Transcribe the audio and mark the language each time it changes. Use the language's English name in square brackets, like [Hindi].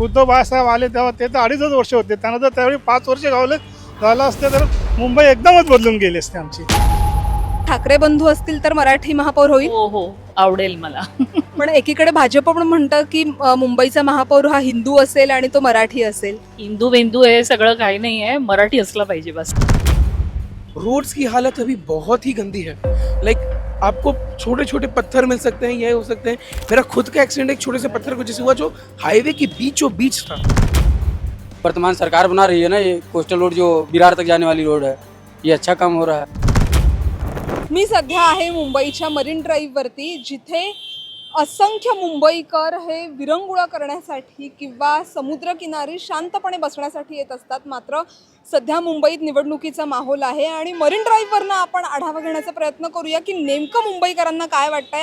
[Marathi] उद्धव बाळासाहेब आले तेव्हा ते तर 2.5 वर्ष होते, त्यांना जर त्यावेळी 5 वर्ष झालं असते तर मुंबई एकदमच बदलून गेली असते आमची. ठाकरे बंधू असतील तर मराठी महापौर होईल. हो हो, आवडेल मला. पण एकीकडे भाजप पण म्हणतं की मुंबईचा महापौर हा हिंदू असेल आणि तो मराठी असेल. हिंदू बिंदू हे सगळं काही नाही आहे, मराठी असलं पाहिजे बस. [Hindi] रोड्स की हालत अभी बहुत ही गंदी है. लाइक आपको छोटे छोटे पत्थर मिल सकते हैं, ये हो सकते हैं. मेरा खुद का एक्सीडेंट एक छोटे से पत्थर को जैसे हुआ जो हाईवे के बीचों बीच था. वर्तमान सरकार बना रही है ना, ये कोस्टल रोड जो विरार तक जाने वाली रोड है, ये अच्छा काम हो रहा है. [Marathi] मी सध्या आहे मुंबईच्या मरीन ड्राईव्ह वरती, जिथे असंख्य मुंबईकर हे विरंगुळा करण्यासाठी किंवा समुद्रकिनारी शांतपणे बसण्यासाठी येत असतात. मात्र सध्या मुंबईत निवडणुकीचा माहोल आहे आणि मरीन ड्राईव्हवरनं आपण आढावा घेण्याचा प्रयत्न करूया की नेमकं मुंबईकरांना काय वाटतंय.